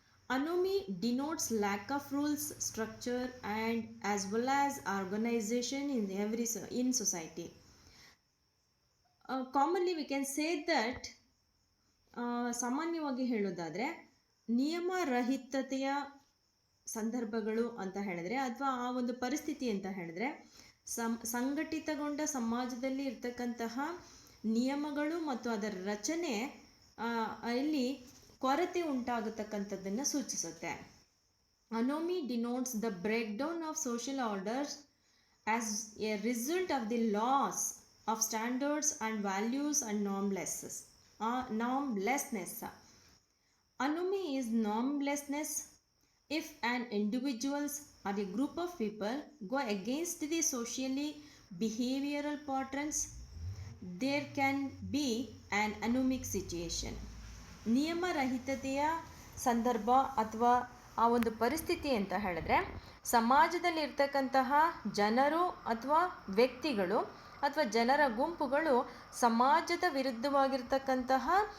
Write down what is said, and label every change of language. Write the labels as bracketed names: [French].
[English] Anomy denotes lack of rules, structure, and as well as organization in society. Commonly we can say that [Kannada] ಸಾಮಾನ್ಯವಾಗಿ ಹೇಳೋದಾದರೆ ನಿಯಮ ರಹಿತತೆಯ ಸಂದರ್ಭಗಳು ಅಂತ ಹೇಳಿದ್ರೆ ಅಥವಾ ಆ ಒಂದು ಪರಿಸ್ಥಿತಿ ಅಂತ ಹೇಳಿದ್ರೆ ಸಂಘಟಿತಗೊಂಡ ಸಮಾಜದಲ್ಲಿ ಇರ್ತಕ್ಕಂತಹ ನಿಯಮಗಳು ಮತ್ತು ಅದರ ರಚನೆ ಇಲ್ಲಿ ಕೊರತೆ ಉಂಟಾಗತಕ್ಕಂಥದ್ದನ್ನು ಸೂಚಿಸುತ್ತೆ. [English] Anomie denotes the break down of social orders as a result of the loss of standards and values and normlessness. Anomie is normlessness if an individuals or a group of people go against the socially behavioral patterns, there can be an anomic situation. [Kannada] ನಿಯಮರಹಿತತೆಯ ಸಂದರ್ಭ ಅಥವಾ ಆ ಒಂದು ಪರಿಸ್ಥಿತಿ ಅಂತ ಹೇಳಿದ್ರೆ ಸಮಾಜದಲ್ಲಿರ್ತಕ್ಕಂತಹ ಜನರು ಅಥವಾ ವ್ಯಕ್ತಿಗಳು ಅಥವಾ ಜನರ ಗುಂಪುಗಳು ಸಮಾಜದ ವಿರುದ್ಧವಾಗಿರ್ತಕ್ಕಂತಹ